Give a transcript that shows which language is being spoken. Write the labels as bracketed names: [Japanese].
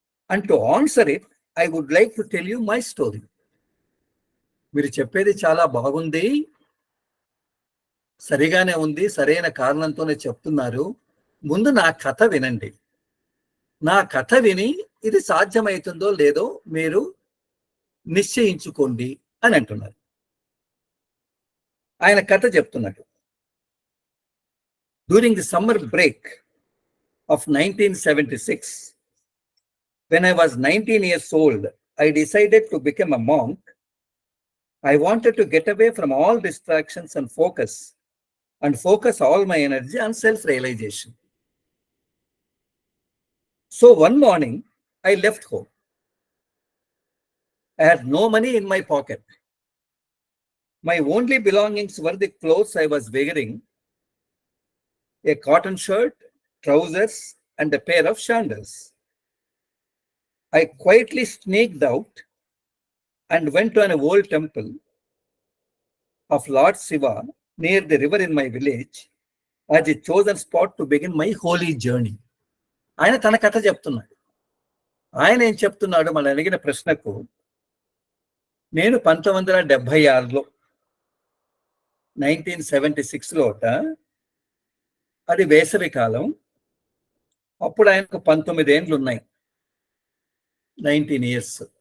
[English] And to answer it I would like to tell you my story. [Telugu] మీరు చెప్పేది చాలా బాగుంది, సరిగానే ఉంది, సరైన కారణంతోనే చెప్తున్నారు. ముందు నా కథ వినండి, నా కథ విని ఇది సాధ్యమవుతుందో లేదో మీరు నిశ్చయించుకోండి అని అంటున్నారు. ఆయన కథ చెప్తున్నట్టు, [English] During the summer break of 1976, when I was 19 years old, I decided to become a monk. I wanted to get away from all distractions and focus all my energy on self-realization. So one morning, I left home. I had no money in my pocket. My only belongings were the clothes I was wearing, a cotton shirt, trousers, and a pair of sandals. I quietly sneaked out and went to an old temple of Lord Shiva near the river in my village as a chosen spot to begin my holy journey. [Telugu] ఆయన తన కథ చెప్తున్నాడు. ఆయన ఏం చెప్తున్నాడు, మనం అడిగిన ప్రశ్నకు, నేను 1976లో 1976లోట, అది వేసవి కాలం, అప్పుడు ఆయనకు 19 ఏండ్లు ఉన్నాయి, [English] 19 years.